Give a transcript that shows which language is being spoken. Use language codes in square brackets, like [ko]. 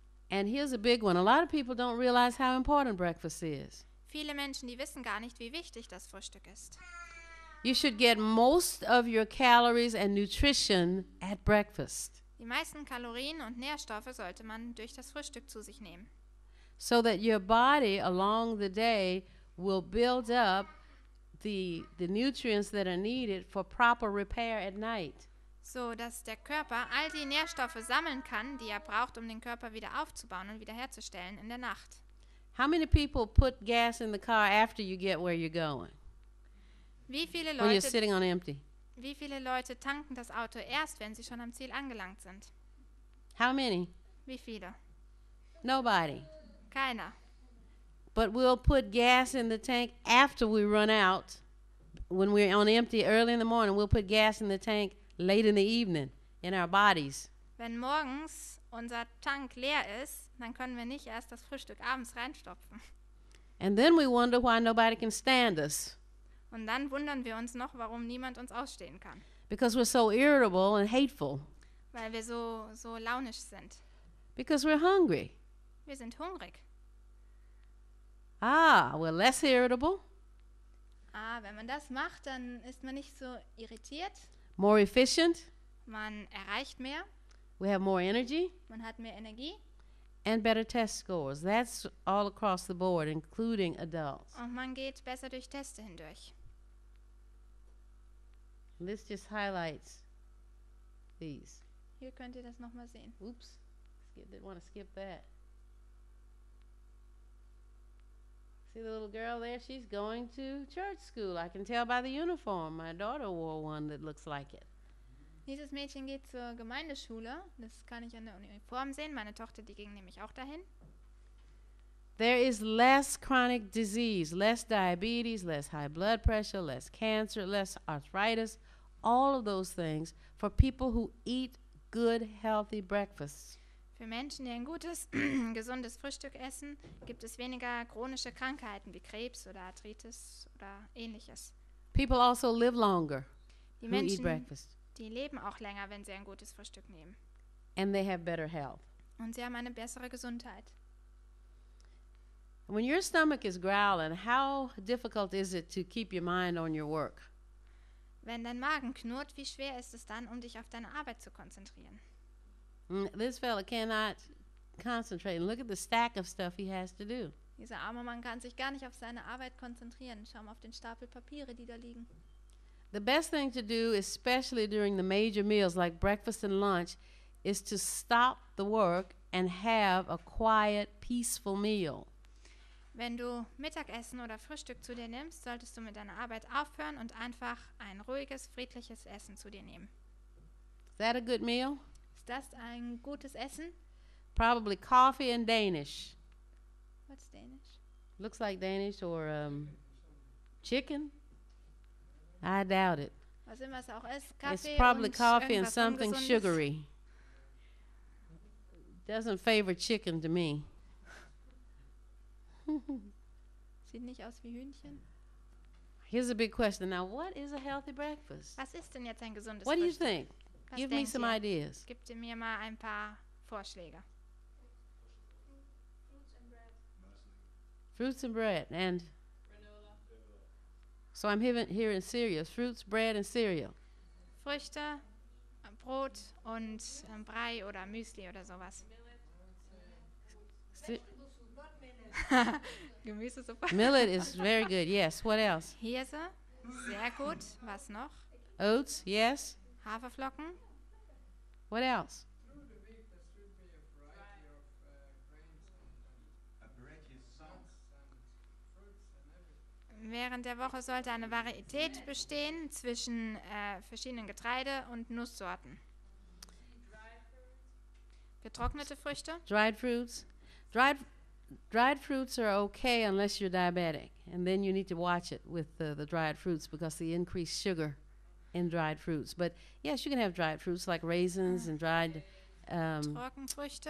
[en] And here's a big one. A lot of people don't realize how important breakfast is. [de] Viele Menschen, die wissen gar nicht, wie wichtig das Frühstück ist. [en] You should get most of your calories and nutrition at breakfast [de] Die meisten Kalorien und Nährstoffe sollte man durch das Frühstück zu sich nehmen, [en] so that your body along the day will build up the nutrients that are needed for proper repair at night. [de] so dass der Körper all die Nährstoffe sammeln kann, die er braucht, um den Körper wieder aufzubauen und wiederherzustellen in der Nacht. [en] How many people put gas in the car after you get where you're going? [de] Wie viele [en] when you're [de] Leute, [en] sitting on empty? [de] wie viele Leute tanken das Auto erst, wenn sie schon am Ziel angelangt sind? [en] How many? [de] Wie viele? [en] Nobody. [de] Keiner. [en] But we'll put gas in the tank after we run out. When we're on empty early in the morning, we'll put gas in the tank late in the evening in our bodies. [de] Wenn morgens unser Tank leer ist, dann können wir nicht erst das Frühstück abends reinstopfen. [en] And then we wonder why nobody can stand us. [de] Und dann wundern wir uns noch, warum niemand uns ausstehen kann. [en] Because we're so irritable and hateful. [de] Weil wir so launisch sind. [en] Because we're hungry. [de] Wir sind hungrig. [en] We're less irritable, [de] Wenn man das macht, dann ist man nicht so irritiert. [en] more efficient, [de] Man erreicht mehr. [en] we have more energy, [de] Man hat mehr Energie. [en] and better test scores. That's all across the board, including adults. [de] Und man geht besser durch Teste hindurch. [en] And this just highlights these. [de] Hier könnt ihr das nochmal sehen. [en] Oops, didn't want to skip that. See the little girl there? She's going to church school. I can tell by the uniform. My daughter wore one that looks like it. [de] Dieses Mädchen geht zur Gemeindeschule. Das kann ich an der Uniform sehen. Meine Tochter, die ging nämlich auch dahin. [en] There is less chronic disease, less diabetes, less high blood pressure, less cancer, less arthritis, all of those things for people who eat good, healthy breakfasts. [de] Für Menschen, die ein gutes, gesundes Frühstück essen, gibt es weniger chronische Krankheiten wie Krebs oder Arthritis oder ähnliches. [en] People also live longer [de] Die [en] who eat [de] Menschen, [en] breakfast, [de] die leben auch länger, wenn sie ein gutes Frühstück nehmen. [en] and they have better health. [de] Und sie haben eine bessere Gesundheit. [en] When your stomach is growling, how difficult is it to keep your mind on your work? [de] Wenn dein Magen knurrt, wie schwer ist es dann, um dich auf deine Arbeit zu konzentrieren? [en] This fella cannot concentrate. And look at the stack of stuff he has to do. [de] Dieser arme Mann kann sich gar nicht auf seine Arbeit konzentrieren. Schau mal auf den Stapel Papiere, die da liegen. [en] The best thing to do, especially during the major meals like breakfast and lunch, is to stop the work and have a quiet, peaceful meal. [de] Wenn du Mittagessen oder Frühstück zu dir nimmst, solltest du mit deiner Arbeit aufhören und einfach ein ruhiges, friedliches Essen zu dir nehmen. [en] Is that a good meal? [de] Ist das ein gutes Essen? [en] Probably coffee and Danish. What's Danish? Looks like Danish or chicken. I doubt it. [de] Was immer es auch ist, [en] It's [de] Kaffee [en] probably [de] und [en] coffee and [de] irgendwas [en] something [de] Ungesundes. [en] sugary. Doesn't favor chicken to me. [de] Sieht nicht aus wie Hühnchen. [en] Here's a big question. Now, what is a healthy breakfast? [de] Was ist denn jetzt ein gesundes [en] What do you [de] Frühstück? [en] think? [de] Was [en] Give me [de] denkt [en] some [de] ihr? [en] ideas. [de] Gib mir mal ein paar Vorschläge. [en] Fruits and bread and so I'm hearing cereals, fruits, bread, and cereal. [de] Früchte, Brot und Brei oder Müsli oder sowas. Ce- Gemüsesuppe. [en] Millet is very good. Yes. What else? [de] Hirse, sehr gut. Was noch? [en] Oats. Yes. [de] Haferflocken. [en] What else? [de] Während der Woche sollte eine Varietät bestehen zwischen verschiedenen Getreide- und Nusssorten. Getrocknete Früchte. [en] Dried fruits. Dried fruits are okay unless you're diabetic, and then you need to watch it with the dried fruits because the increased sugar in dried fruits. But yes, you can have dried fruits like raisins and dried [de] Trockenfrüchte.